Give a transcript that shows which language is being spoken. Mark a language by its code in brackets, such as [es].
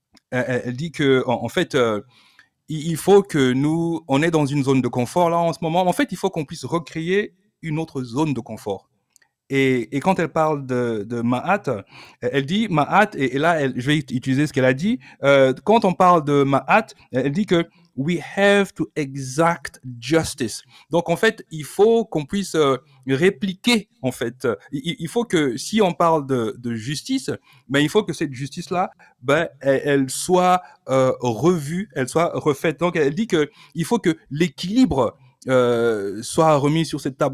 [fr] Elle dit que en fait, il faut que nous, on est dans une zone de confort là en ce moment. En fait, il faut qu'on puisse recréer une autre zone de confort. Et quand elle parle de Ma'at, elle dit Ma'at, et là, je vais utiliser ce qu'elle a dit. Quand on parle de Ma'at, elle dit que [en] we have to exact justice. [fr] Donc en fait, il faut qu'on puisse répliquer en fait. Il faut que si on parle de justice, ben il faut que cette justice-là, ben elle soit revue, elle soit refaite. Donc elle dit que il faut que l'équilibre soit remis sur cette table.